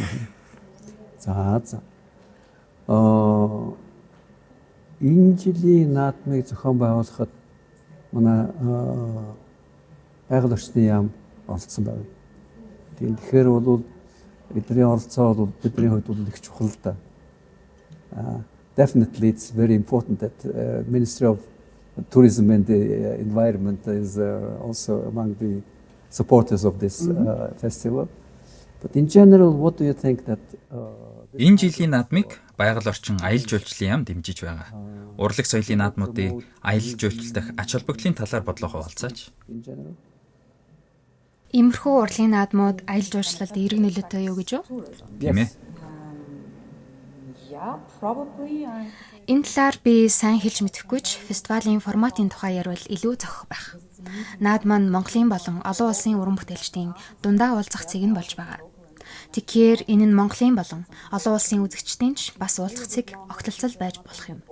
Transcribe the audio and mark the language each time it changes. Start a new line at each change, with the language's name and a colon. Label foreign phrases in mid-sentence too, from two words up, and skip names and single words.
Mongolian: За. Энэ жилийн наадмыг зохион байгуулахад манай байгаль орчны яам оролцсон байв. Тэгэхээр бол бидний оролцоо бол бидний хувьд бол их чухал да.
English: Definitely it's very important that Ministry of Tourism and the Environment is also among the supporters of this festival. But in general, what do you think that
Mongolian: Энэ жилийн наадмыг байгаль орчин аялал жуулчлалын яам дэмжиж байгаа. Урлаг соёлын наадмуудыг аялал жуулчлал дахь ач холбогдлын талаар бодлоо хуваалцаач.
English: in general?
Mongolian: Иймэрхүү урлагийн наадмууд аялал жуулчлалд эерэг нөлөөтэй юу гэж юу? Тийм ээ.
English: Yeah, probably.
Mongolian: Энэ талаар би сайн хэлж мэдэхгүй ч фестивалийн форматын тухай ярил илүү зохих байх. Наадам нь Монголын болон олон улсын уран бүтээлчдийн дундаа уулзах цэг нь болж байгаа. Тэгэхээр энэ нь Монголын болон олон улсын үзэгчдийн ч бас уулзах цэг огтлцол байж болох юм.